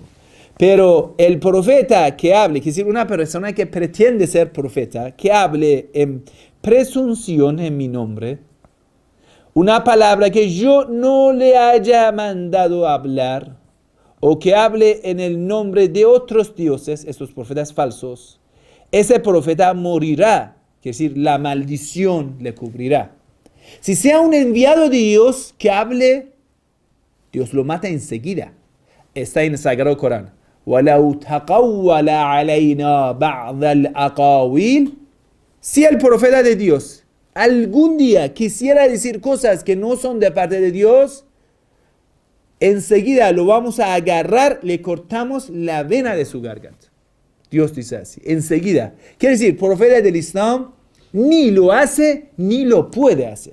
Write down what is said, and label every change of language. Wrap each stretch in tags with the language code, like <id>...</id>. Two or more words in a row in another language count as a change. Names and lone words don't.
<es>Pero el profeta que hable, es decir, una persona que pretende ser profeta, que hable en presunción en mi nombre, una palabra que yo no le haya mandado hablar, o que hable en el nombre de otros dioses, estos profetas falsos, ese profeta morirá, es decir, la maldición le cubrirá. Si sea un enviado de Dios que hable, Dios lo mata enseguida. Está en el Sagrado Corán.</es> <ar>وَلَوْ تَقَوَّلَ عَلَيْنَا بَعْضَ الْأَقَاوِيلِ.</ar> <es>Si el profeta de Dios algún día quisiera decir cosas que no son de parte de Dios, enseguida lo vamos a agarrar, le cortamos la vena de su garganta. Dios dice así, enseguida. Quiere decir, profeta del Islam ni lo hace ni lo puede hacer.</es>